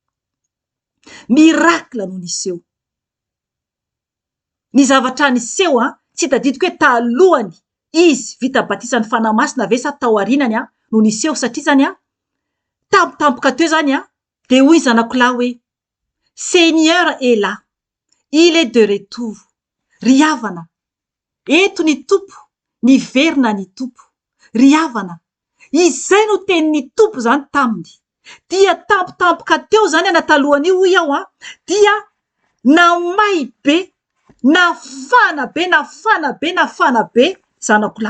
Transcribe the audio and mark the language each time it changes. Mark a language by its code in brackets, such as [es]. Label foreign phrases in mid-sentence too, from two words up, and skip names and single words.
[mg] ny zavatra niseho tsy tadidiko hoe talohany izy vita batisan'ny fanahy masina ve sa tao arinany no niseho satria zany tampotampoka teo zany de hoy zanakolahy hoe [fr] Seigneur est là, il est de retour. [mg] Ry havana eto ny tompo niverina ny tompo ry havana izay no teny ny tompo zany taminy dia tampotampoka teo zany natalohany io hoy aho dia namay be nafana be zanakolahy